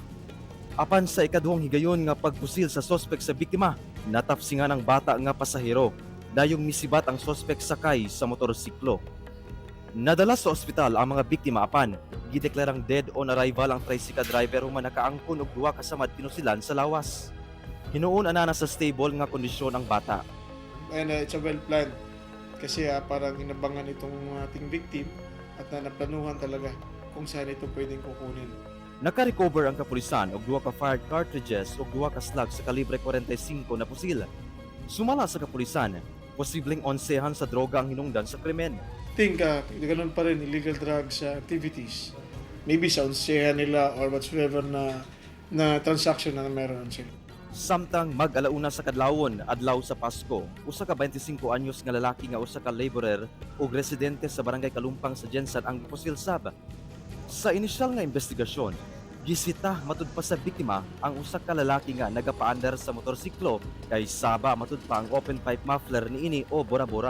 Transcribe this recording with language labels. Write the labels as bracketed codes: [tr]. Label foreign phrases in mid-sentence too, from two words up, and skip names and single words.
[ceb] Apan sa ikaduhang higayon nga pagpusil sa sospek sa biktima, natapsingan ang bata nga pasahero. Dayong misibat ang sospek sakay sa motorsiklo. Nadala sa ospital ang mga biktima apan gideklarang [en] dead on arrival [ceb] ang tricycle driver human nakaangkon og duha ka samad pinusilan sa lawas. Hinuon ana sa stable nga kondisyon ang bata. [en] And it's a well planned [tl] kasi parang inabangan itong ating victim at naplanuhan talaga kung saan ito pwedeng kukunin. [ceb] Naka-recover ang kapulisan og duha ka [en] fired cartridges [ceb] ug duha ka slugs sa kalibre 45 na pusil. Sumala sa kapulisan, posibleng onsehan sa droga ang hinungdan sa krimen. [en] Think [tl] ganun pa rin [en] illegal drugs activities. [tl] Maybe sa onsehan nila [en] or whatsoever [tl] na transaction na meron sila. [ceb] Samtang mag-alauna sa kadlawon adlaw sa Pasko, usa ka 25 anyos nga lalaki nga usa ka laborer ug residente sa Barangay Kalumpang sa Jensan ang gipusil sab. Sa inisyal nga investigasyon, gisita matud pa sa biktima ang usa ka lalaki nga nagapaandar sa motorsiklo kay saba matud pa ang [en] open pipe muffler [ceb] niini o bora-bora.